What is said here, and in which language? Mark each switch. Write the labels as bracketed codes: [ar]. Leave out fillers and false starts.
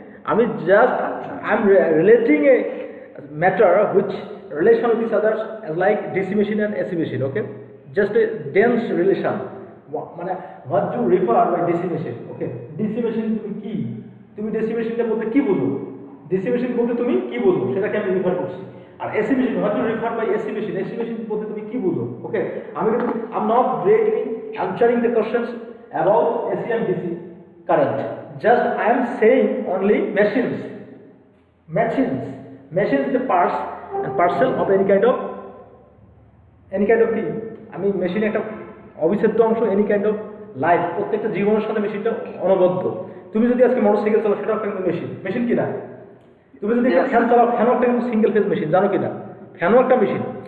[bn] আমি just [en] I am relating a matter which relation with each others like DC machine and AC machine, okay? Just a dense relation, মানে what to refer by DC machine, okay? [bn] DC machine তুমি কি, তুমি DC মেশিনটা বলতে কি বুঝো, DC machine বলতে তুমি কি বুঝো সেটাকে আমি রিফার করছি। আর এসি মেশিন, [en] what to refer by AC machine, [bn] AC machine বলতে তুমি কি বুঝো, ওকে? আমি কিন্তু [en] I am not directly answering the questions about AC and DC current, just I am saying only machines, Machines is the parts and parcel of any kind of [bn] কি আমি machine একটা অবিচ্ছেদ্য অংশ [en] any kind of life, [bn] প্রত্যেকটা জীবনের সাথে মেশিনটা অনবদ্য। তুমি যদি আজকে মোটরসাইকেল চালাও সেটাও একটা কিন্তু মেশিন কিনা? তুমি যদি একটা ফ্যান চালাও ফ্যানও একটা কিন্তু সিঙ্গেল ফেজ মেশিন, জানো কিনা? ফ্যানও একটা মেশিন।